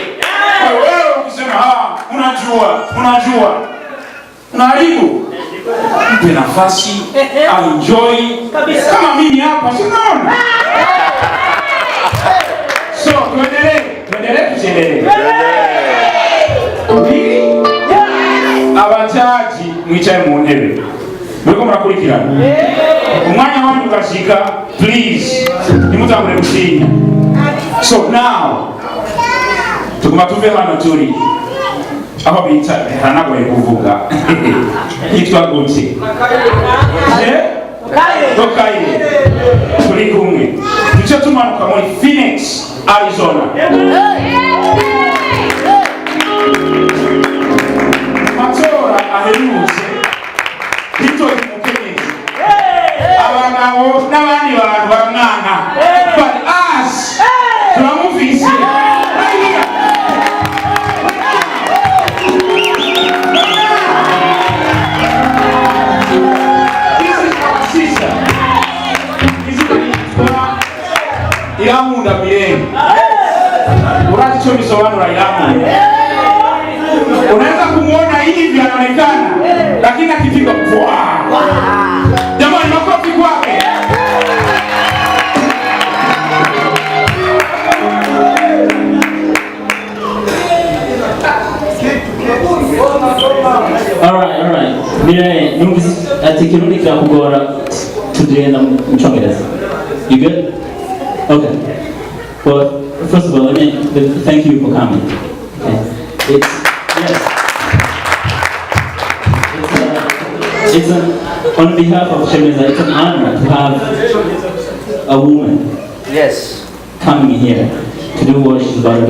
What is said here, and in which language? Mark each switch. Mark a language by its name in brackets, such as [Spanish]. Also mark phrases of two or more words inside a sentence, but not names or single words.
[Swahili] Kwa hiyo wewe ukisema unajua unaharibu. Mpe nafasi, enjoy. Kama mimi hapa, si unaona? So, tuendelee. [Rundi] Abachaji mwicaye mu ntebe. Muriko murakurikirana. Umwanya wanyu ukashika, please. Nimutangure gutinya. [English] So now, [Rundi] tuguma tuve hano turi. Aho bita hanagoye kuvuga. Hitwa gute? Tokaire. Turi kumwe. Tuce tumanuka muri Phoenix, Arizona. Matora aherutse hitori mukenyezi. Abagabo n'abandi bantu baramwanga. [English] But us [Rundi] turamufise. Irankunda Mireille. Urazi cho bisobanura Irankunda. [Swahili] Unaweza kumuona hivi anaonekana, lakini akifika kwa. Jamani, makofi kwake. [English] All right. [Rundi] Mireille, numvise ati kirundi kirakugora tugenda mu Cyongereza. [English] You good? Okay. Well, first of all, let me thank you for coming. Okay. It's on behalf of Shemeza, it's an honor to have a woman coming here to do what she's about to do.